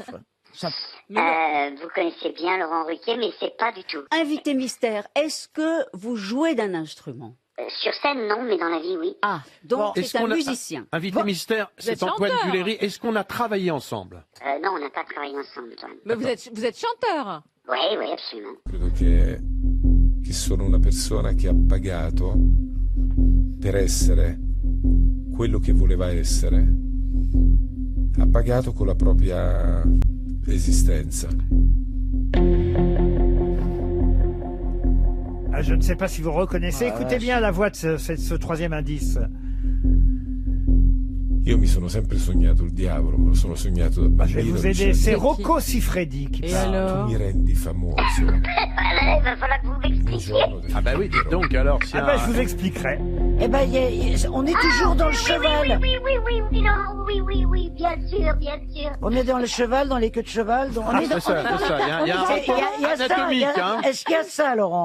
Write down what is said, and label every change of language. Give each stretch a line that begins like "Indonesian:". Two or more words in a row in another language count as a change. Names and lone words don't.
French: Vous connaissez bien Laurent Ruquier, mais c'est pas du tout. Invité mystère, est-ce que vous jouez d'un instrument? Sur scène, non, mais dans la vie, oui. Ah, donc Est-ce c'est un qu'on a- musicien. Invité mystère, Vous êtes c'est Antoine chanteur. Duléry. Est-ce qu'on a travaillé ensemble? Non, on n'a pas travaillé ensemble, toi. Mais vous êtes chanteur. Oui, absolument.
Italian: Credo che sono una persona che ha pagato per essere quello che voleva essere, ha pagato con la propria esistenza.
French: Ah, je ne sais pas si vous reconnaissez. Écoutez bien la voix de ce troisième indice.
Italian: Io mi sono sempre sognato il diavolo, me lo sono sognato da
French: Je vais
Italian: bambino.
French: vous aider. C'est Rocco Siffredi qui Et parle. alors?
Italian: Tu mi rendi famoso.
French: Il va falloir que vous m'expliquiez. Ah bah oui, dites donc alors. Si Ah ben, je vous expliquerai. Eh ben, on est toujours dans le cheval. Oui, bien sûr. On est dans le cheval, dans les queues de cheval. On est dans... C'est ça. Il y a un Il y a rapport ça, anatomique, hein. Est-ce qu'il y a ça, Laurent?